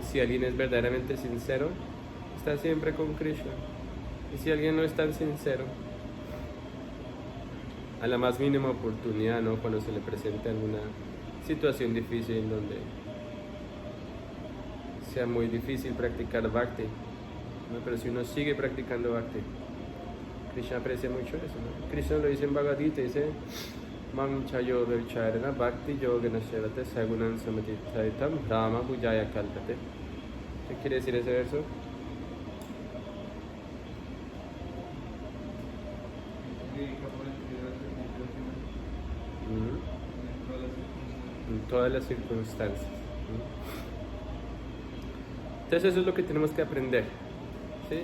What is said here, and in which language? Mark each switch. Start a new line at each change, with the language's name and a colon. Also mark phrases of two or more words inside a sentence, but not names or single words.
Spanish: Si alguien es verdaderamente sincero, está siempre con Krishna, y si alguien no es tan sincero, a la más mínima oportunidad, ¿no? Cuando se le presente alguna situación difícil donde sea muy difícil practicar bhakti, ¿no? Pero si uno sigue practicando bhakti, Krishna aprecia mucho eso, ¿no? Krishna lo dice en Bhagavad Gita, dice
Sanskrit: मां च यो विचरण भक्ति योगेन सेवते सगुणान् समतीतैतम् ब्रह्म भुजय कल्पते.
Spanish: ¿Qué quiere decir ese verso? En todas las circunstancias. Entonces eso es lo que tenemos que aprender, ¿sí?